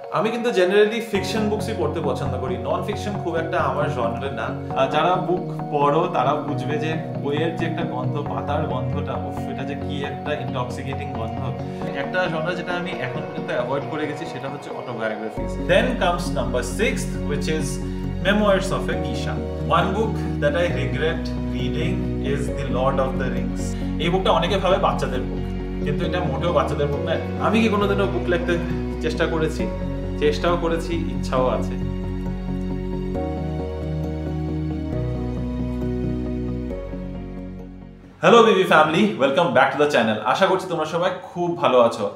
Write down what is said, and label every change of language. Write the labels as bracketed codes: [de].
[bn] আমি কিন্তু generally fiction বুকসই পড়তে পছন্দ করি, নন ফিকশন খুব একটা আমার জনরে না। যারা বুক পড়ো তারা বুঝবে যে বইয়ের যে একটা গন্ধ, পাতার গন্ধটা, এটা যে কি একটা ইনটক্সিকেটিং গন্ধ। একটা জনরা যেটা আমি এখন পর্যন্ত অ্যাভয়েড করে গেছি সেটা হচ্ছে অটোবায়োগ্রাফিস। [en] Then comes number 6th, which is Memoirs of a Geisha. One book that I regret reading is The Lord of the Rings. [bn] এই বুকটা অনেকে ভাবে বাচ্চাদের বুক, কিন্তু এটা মোটেও বাচ্চাদের বুক নয়। আমি কি কোনোদিনও বুক লিখতে চেষ্টা করেছি, চেষ্টাও করেছি, ইচ্ছাও আছে। Hello Bibi family, [en] Welcome back to the channel. [bn] আশা করছি তোমরা সবাই খুব ভালো আছো।